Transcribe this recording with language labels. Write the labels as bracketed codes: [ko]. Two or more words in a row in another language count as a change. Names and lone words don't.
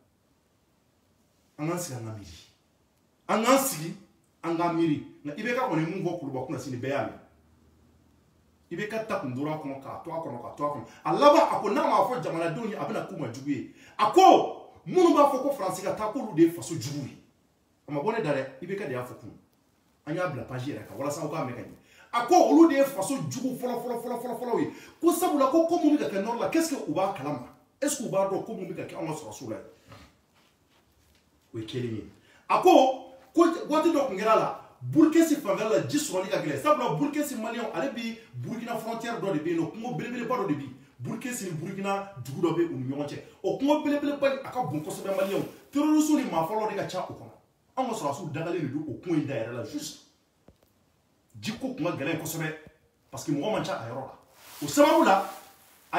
[bm] an k'an sigi an ka miiri an k'an sigi an k'an miiri nka IBK kɔni mun fɔ Kuluba kunna sini bɛɛ y'a mɛn IBK ta kun tora a kɔnɔ k'a to a kɔnɔ a laban a ko n'a m'a fɔ jamanadenw ye a bɛna k'u ma jugu ye a ko minnu b'a fɔ ko Faransi ka taa k'olu de ye faso jugu ye a ma bɔ ne da dɛ IBK de y'a fɔ kun an y'a bila page yɛrɛ kan walasa aw k'a mɛn ka ɲɛ a ko olu de faso jugu fɔlɔ ye ko sabula ko mun bɛ ka kɛ nord la [fr] qu'est-ce que [bm] u b'a kalama [fr] est-ce que [bm] u b'a dɔn ko mun bɛ ka kɛ an ka sɔrɔsiw la o ye kelen ye a ko waati dɔ tun kɛra la Burkesi fanfɛla la ji sɔrɔli ka gɛlɛn sabula Burkesi maliyɛnw ale bi Burkina frontière dɔ de bɛ yen nɔ kungo belebeleba dɔ de bi Burkesi ni Burkina dugu dɔ bɛ u ni ɲɔgɔn cɛ o kungo belebeleba a ka bon kosɛbɛ maliyɛnw terroristes ni maa fɔlɔ de ka ca o kɔnɔ an ka sɔrɔsiw dagalen de don o kungo in dayɛlɛ la juste jiko kun ka gɛlɛn kosɛbɛ [fr] parce que [bm] mɔgɔ man ca a yɔrɔ la o sababu la a